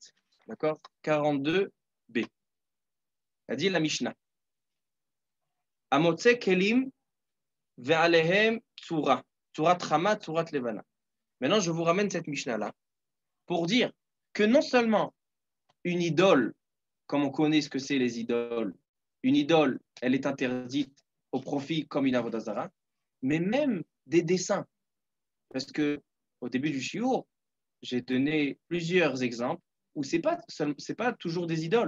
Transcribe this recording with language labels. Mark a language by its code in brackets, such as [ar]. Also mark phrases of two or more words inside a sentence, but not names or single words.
[fr] D'accord? 42b. Elle dit la Mishnah. [he] המוצא כלים ועליהם צורה. צורת חמה, צורת לבנה. [fr] Maintenant, je vous ramène cette Mishnah-là pour dire que non seulement une idole, comme on connaît ce que c'est les idoles, une idole, elle est interdite au profit comme une [he] עבודה זרה, [fr] mais même des dessins. Parce que au début du shiur, j'ai donné plusieurs exemples où c'est pas toujours des idoles.